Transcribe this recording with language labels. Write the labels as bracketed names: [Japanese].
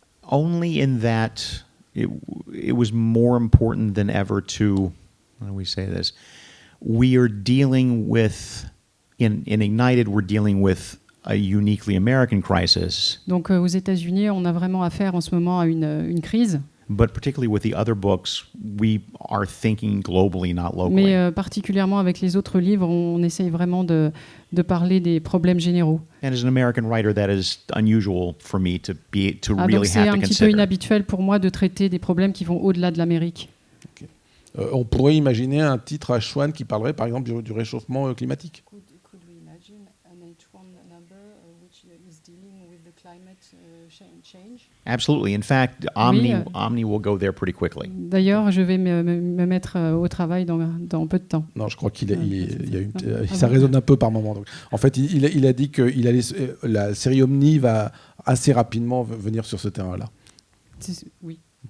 [English] Only in that it was more important than ever to, how do we say this? We are dealing with, in Ignited, we're dealing with a uniquely American crisis. [French] Donc aux États-Unis, on a vraiment affaire en ce moment à une crise. [English] But particularly with the other books, we are thinking globally, not locally. [French] Mais particulièrement avec les autres livres, on essaye vraiment de parler des problèmes généraux. [English] And as an American writer, that is unusual for me to [French] Donc [English] really [French] c'est [English] have [French] un [English] to [French] petit peu [English] consider. [French] inhabituel pour moi de traiter des problèmes qui vont au-delà de l'Amérique. On pourrait imaginer un titre H1 qui parlerait par exemple du réchauffement climatique. [English] Could we imagine an H1 number which is dealing with the climate change? Absolutely. In fact, Omni will go there pretty quickly. [French] D'ailleurs, je vais me mettre au travail dans peu de temps. Non, je crois ça résonne un peu par moment. Donc, en fait, il a dit que la série Omni va assez rapidement venir sur ce terrain-là. Oui.